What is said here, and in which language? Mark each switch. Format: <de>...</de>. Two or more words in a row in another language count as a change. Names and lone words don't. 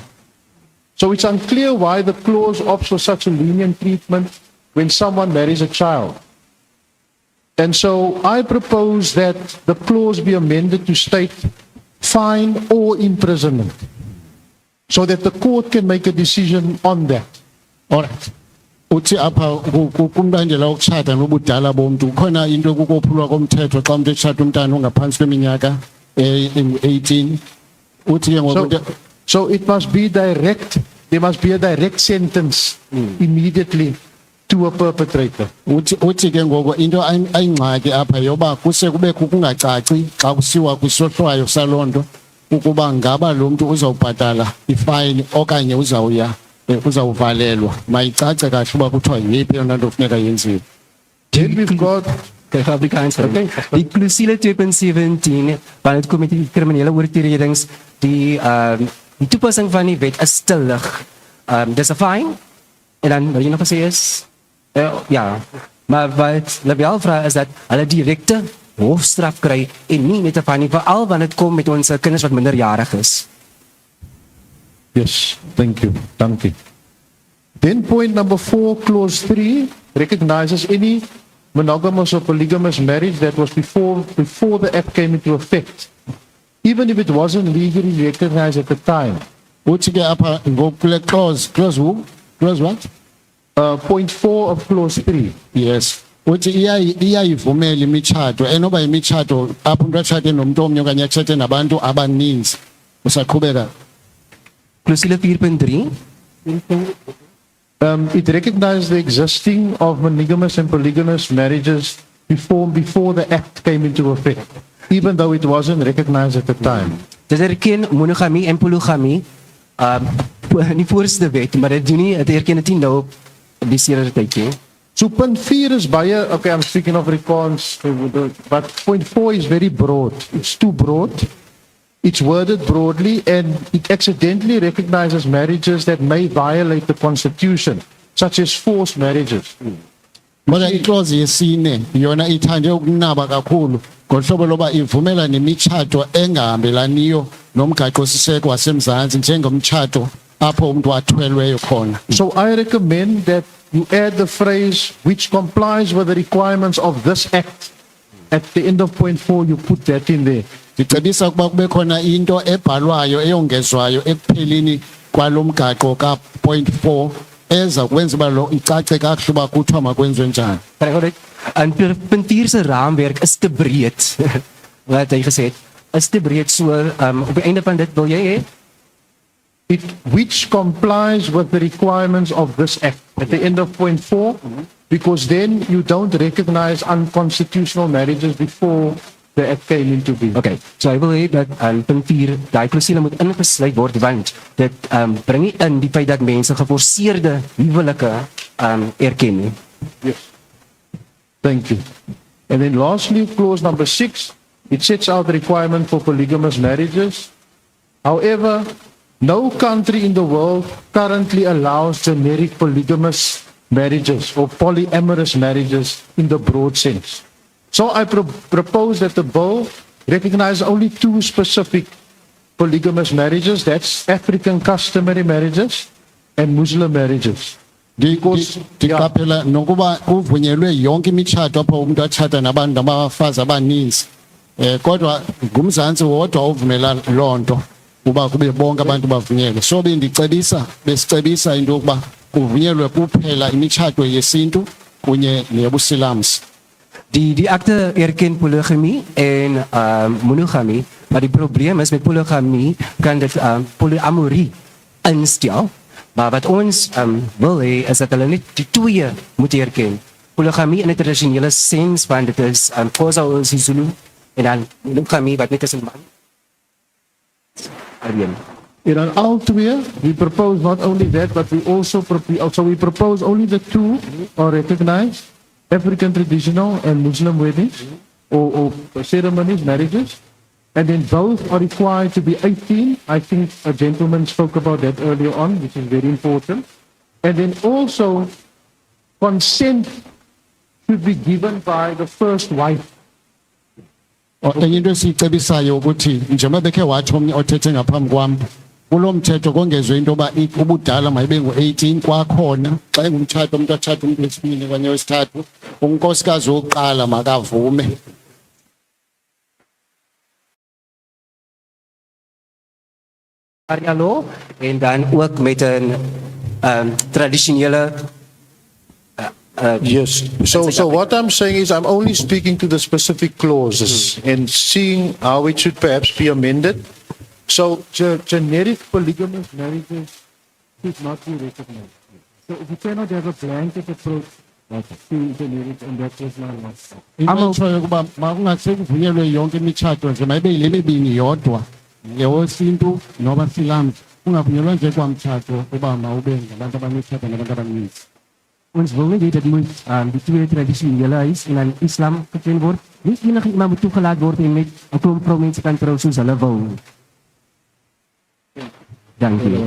<en>So it's unclear why the clause opts for such a lenient treatment when someone marries a child. And so I propose that the clause be amended to state fine or imprisonment so that the court can make a decision on that. All right.</en> <xh>Uthi apha kumlandela ukutshata nobudala bomntu khona into kukophulwa komthetho xa umuntu etshata umntana ongaphansi kweminyaka 18 uthi ke ngoku</xh> <en>So it must be direct. There must be a direct sentence immediately to a perpetrator.</en> <xh>Uthi ke ngoku into ayingxaki apha yoba kuse kubekho kungacaci xa kusiwa kwisohlwayo salonto ukuba ngaba lo muntu uzawubhatala ifine okanye uzawuvalelwa mayicace kahle uba kuthiwa yiphi yona nto kufuneka yenziwe.</xh> <en>Then we've got</en> <af>Die clausule 2.17 van het Komite Kriminele Oortredings, die toepassing van die wet is te lig. Dis 'n fine en dan wat jy nog gesê is ja, maar wat Label vra is dat hulle direkte hofstraf kry en nie net 'n fine, veral wanneer dit kom met ons kinders wat minderjarig is.</af> <en>Yes, thank you. Then point number 4, clause 3, recognizes any monogamous or polygamous marriage that was before the act came into effect, even if it wasn't legally recognized at the time.</en> <xh>Uthi ke apha ngokule</xh> <en>clause what? Point 4 of clause 3. Yes.</en> <xh>Uthi iyayivumela imitshato enoba imitshato apho umuntu atshate nomuntu omnye okanye atshate nabantu abaninzi. Usaqhubeka.</xh> <af>Clausule 4.3.</af> <en>It recognizes the existing of monogamous and polygamous marriages before the act came into effect, even though it wasn't recognized at the time.</en> <af>Dit erken monogamie en polygamie nie volgens de wet, maar het erken dit nie nou die sekere tydjie. So punt 4 is baie,</af> <en>okay, I'm speaking of Afrikaans, but point 4 is very broad. It's too broad. It's worded broadly and it accidentally recognizes marriages that may violate the constitution, such as forced marriages.</en> <xh>Mara iclause yesine yona ithande ukunaba kakhulu ngohlobo loba ivumela nemitshato engahambelaniyo nomgaqo siseko wasemzantsi njengomtshato apho umuntu athwelweyo khona.</xh> <en>So I recommend that you add the phrase which complies with the requirements of this act. At the end of point 4 you put that in there.</en> <xh>Ndicebisa ukuba kube khona into ebhalwayo eyongezwayo ekupheleni kwalo mgaqo point 4 eza kwenza uba lo icace kakuhle uba kuthiwa makwenziwe njani.</xh> <af>En punt 4 se raamwerk is te breed. Wat hy gesê het, is te breed, so op die einde van dit wil jy hê</af> <en>which complies with the requirements of this act at the end of point 4, because then you don't recognize unconstitutional marriages before the act came into being.</en> <af>Okay, so hy wil hê dat punt 4 daai klousule moet ingesluit word, want dit bring nie in die feit dat mense geforseerde huwelike erken nie.</af> <en>Yes. Thank you. And then lastly, clause number 6, it sets out the requirement for polygamous marriages. However, no country in the world currently allows generic polygamous marriages or polyamorous marriages in the broad sense. So I propose that the bill recognize only 2 specific polygamous marriages, that's African customary marriages and Muslim marriages.</en> <xh>Ndikaphela nokuba kuvunyelwe yonke imitshato apho umuntu atshata nabantu abafazi abaninzi, kodwa ngumzantsi wodwa ovumela loo nto uba kube bonke abantu bavunyelwe. So besicebisa into yokuba kuvunyelwe kuphela imitshato yesintu kunye neyobusilamsi.</xh> <af>Die akte erken polygamie en monogamie, maar die probleem is met polygamie kan dit polyamorie instel. Maar wat ons wil hê is dat hulle net die 2 moet erken. Polygamie in die tradisionele sens, want dit is Xhosa of Zulu, en dan monogamie wat net is 'n man. Alleen.</af> <en>In an all 2, we propose not only that, but we also we propose only the 2 are recognized, African traditional and Muslim weddings or ceremonies, marriages. And then both are required to be 18. I think a gentleman spoke about that earlier on, which is very important. And then also consent should be given by the first wife.</en> <xh>Enye into esiyicebisayo ukuthi njengoba bekhe wathi omnye othethe ngaphambi kwam, kulo mthetho kongezwe into yoba ubudala mayibe ngu-18 kwakhona xa engumtshato umuntu atshata umuntu wesibini okanye wesithathu, unkosikazi wokuqala makavume.</xh> <en>Sharia law</en> <af>en dan ook met 'n tradisionele</af> <en>Yes. So what I'm saying is I'm only speaking to the specific clauses and seeing how it should perhaps be amended. So generic polygamous marriages should not be recognized. So we cannot have a blanket approach to generic, and that is not possible.</en> <xh>Into yokuba makungathi kuvunyelwe yonke imitshato nje mayibe yile mibini yodwa, yewesintu noba silamsi, kungavunyelwa nje kwamtshato uba mawube ngabantu abanetshata nabantu abaninzi.</xh> <af>Ons wil nie dit moet die 2 tradisionele huis en dan Islam geken word. Nie enige iemand moet toegelaat word en met 'n klomp vroumense kan trou soos hulle wil. Dankie.</af>